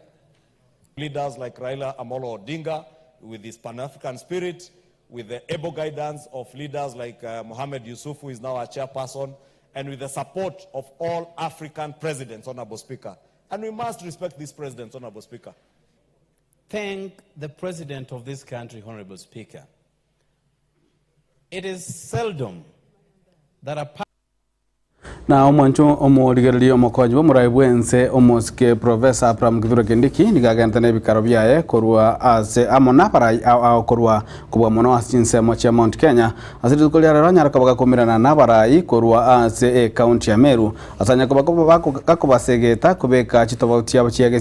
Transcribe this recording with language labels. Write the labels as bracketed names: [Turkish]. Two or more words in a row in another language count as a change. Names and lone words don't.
[English] Leaders like Raila Amolo Odinga, with his Pan-African spirit, with the able guidance of leaders like Mohamed Yusuf, who is now our chairperson, and with the support of all African presidents, Honorable Speaker. And we must respect these presidents, Honorable Speaker. Thank the President of this country, Honorable Speaker. It is seldom that a [Gusii] na omoncho omorigereri omokonyi bomuraibwense omoske Professor Abraham Kithure Kindiki nigagentene bikaro byaye korwa ase amona parai au korwa kubwa mono asinse mocha Mount Kenya asiri kulia ranya rakabaga komirana na parai korwa ase county ya Meru asanya kakobasegeta kubeka chitobauti abachiage